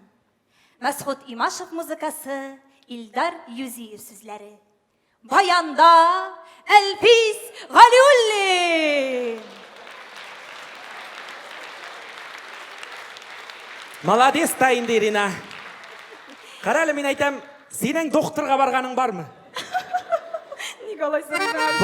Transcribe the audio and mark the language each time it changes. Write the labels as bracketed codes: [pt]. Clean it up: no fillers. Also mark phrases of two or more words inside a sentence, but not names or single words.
[tt] Мәсгуд Имашев музыкасы, Илдар Юзиев сүзләре. Баянда Әлфис Галиулли. Молодец та инде Ирина. [kk] Қаралы мен айтам, сенің докторға барғаның бармы? Николай Сарыган.